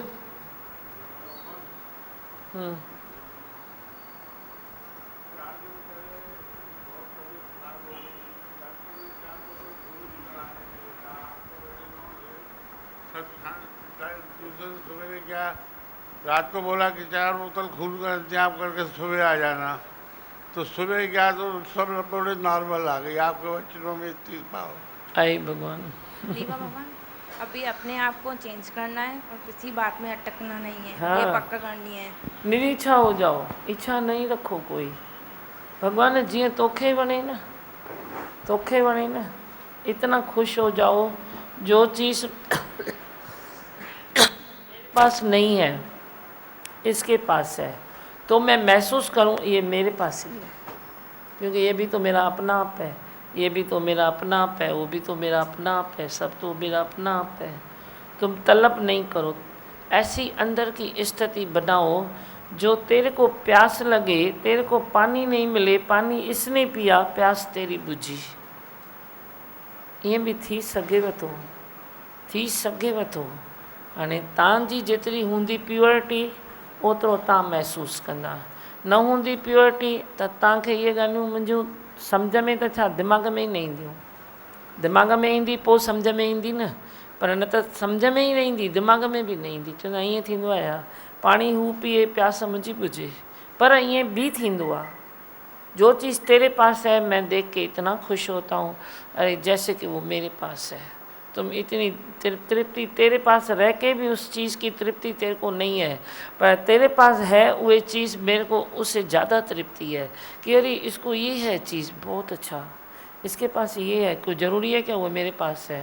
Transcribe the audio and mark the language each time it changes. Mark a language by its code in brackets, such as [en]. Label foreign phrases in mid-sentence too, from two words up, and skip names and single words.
[hi] सवेरे क्या रात को बोला कि 4 बोतल खून का इंतजाम करके सुबह आ जाना, तो सुबह क्या तो सब रिपोर्टें नॉर्मल आ गई। आपके बच्चों में इतनी पावर आई भगवान। दीवा बाबा, अभी अपने आप को चेंज करना है और किसी बात में अटकना नहीं है। हाँ। ये पक्का करनी है। निरीच्छा हो जाओ, इच्छा नहीं रखो कोई। [sd] भगवान जीअं तोखे वणे ना, तोखे वणे ना, [hi] इतना खुश हो जाओ। जो चीज़ पास नहीं है इसके पास है, तो मैं महसूस करूं ये मेरे पास ही है, क्योंकि ये भी तो मेरा अपना आप है, ये भी तो मेरा अपना आप है, वो भी तो मेरा अपना आप है, सब तो मेरा अपना आप है। तुम तलब नहीं करो, ऐसी अंदर की स्थिति बनाओ जो तेरे को प्यास लगे, तेरे को पानी नहीं मिले, पानी इसने पिया, प्यास तेरी बुझी। [sd] ये भी थी सघेव थो, थी सघेव थो। हाणे तव्हांजी जेतिरी हूंदी प्योरिटी ओतिरो तव्हां महसूसु कंदा। न हूंदी प्योरिटी त तव्हांखे इहे ॻाल्हियूं मुंहिंजूं सम्झ में त छा दिमाग़ में ई न ईंदियूं। दिमाग़ में ईंदी पोइ सम्झ में ईंदी न, पर न त सम्झ में ई न ईंदी, दिमाग़ में बि न ईंदी। चवंदा ईअं थींदो आहे यार, पाणी हू पीए प्यास मुंहिंजी बुझे। पर ईअं बि थींदो आहे, [hi] जो चीज़ तेरे पास है मैं देख के इतना खुश होता हूँ, अरे जैसे कि वो मेरे पास है। तुम इतनी तृप्ति तेरे पास रह के भी उस चीज़ की तृप्ति तेरे को नहीं है, पर तेरे पास है वो चीज़, मेरे को उससे ज़्यादा तृप्ति है कि अरे इसको ये है चीज़ बहुत अच्छा, इसके पास ये है, कोई ज़रूरी है क्या वो मेरे पास है।